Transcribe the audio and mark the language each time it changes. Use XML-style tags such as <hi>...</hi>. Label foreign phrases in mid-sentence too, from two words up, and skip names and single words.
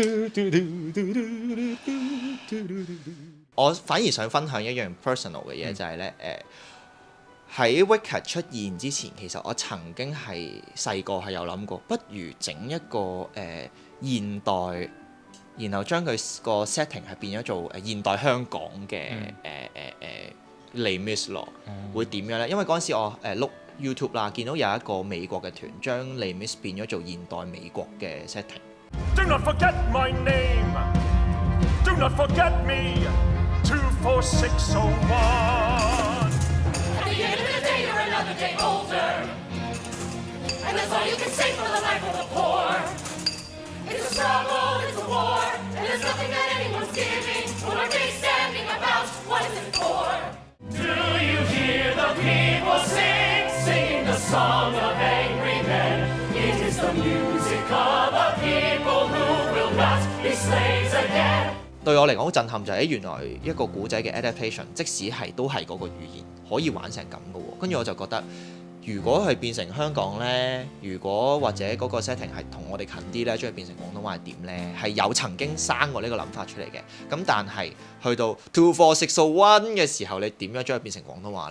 <yue>我反而想分享一樣 personal 嘅嘢，就係咧喺 Wicked 出現之前，其實我曾經係細個係有諗過，不如整一個現代，然後將佢個 setting 係變咗做現代香港嘅Les Mis 咯，會點樣咧？因為嗰陣時我碌 YouTube 啦，見到有一個美國嘅團將 Les Mis 變咗做現代美國嘅 setting。</yue> <en>Do not forget my name. Do not forget me. 24601. At the end of the day, you're another day older. And that's all you can say for the life of the poor. It's a struggle, it's a war, and there's nothing that anyone's giving. What are they standing about? What is it for?Do you hear the people sing, singing the song of angry men? It is the music of a people who will not be slaves again.</en> <yue>對我嚟講好震撼就係原來一個古仔嘅 adaptation， 即使係都係嗰個語言可以玩成咁嘅喎。跟住我就覺得，如果係變成香港呢，如果或者嗰個 setting 係同我哋近啲呢，將佢變成廣東話係點呢？係有曾經生過呢個諗法出嚟嘅。咁但係去到 24601嘅時候，你點樣將佢變成廣東話呢？</yue>